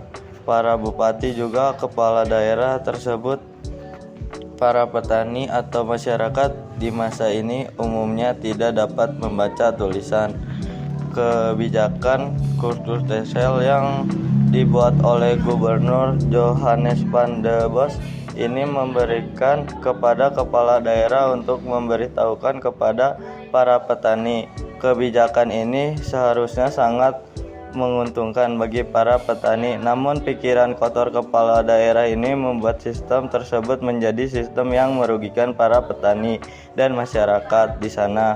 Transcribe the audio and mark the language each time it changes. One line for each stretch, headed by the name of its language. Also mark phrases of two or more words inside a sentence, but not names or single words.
Indonesian: Para bupati juga kepala daerah tersebut, para petani atau masyarakat di masa ini umumnya tidak dapat membaca tulisan. Kebijakan kultur stem cell yang dibuat oleh Gubernur Johannes van der Bos ini memberikan kepada kepala daerah untuk memberitahukan kepada para petani. Kebijakan ini seharusnya sangat menguntungkan bagi para petani, namun pikiran kotor kepala daerah ini membuat sistem tersebut menjadi sistem yang merugikan para petani dan masyarakat di sana.